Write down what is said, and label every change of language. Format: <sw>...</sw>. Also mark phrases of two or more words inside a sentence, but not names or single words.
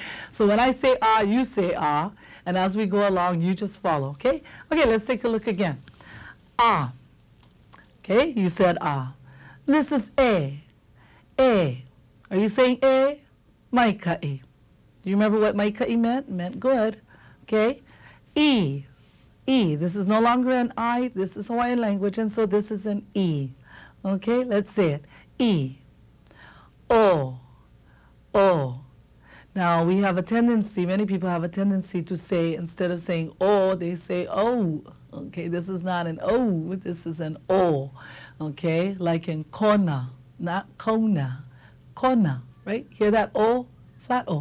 <en>So when I say ah, you say ah, and as we go along, you just follow, okay? Okay, let's take a look again. Ah. Okay, you said ah. This is a. A. Are you saying a? Maika'i. Do you remember what maika'i meant? It meant good. Okay. E. E. This is no longer an I. This is Hawaiian language, and so this is an E. Okay, let's say it. E. O. O. Now, we have a tendency, many people have a tendency to say, instead of saying O, they say O. Okay, this is not an O, this is an O. Okay, like in kona, not kona. Kona, right? Hear that O? Flat O.</en>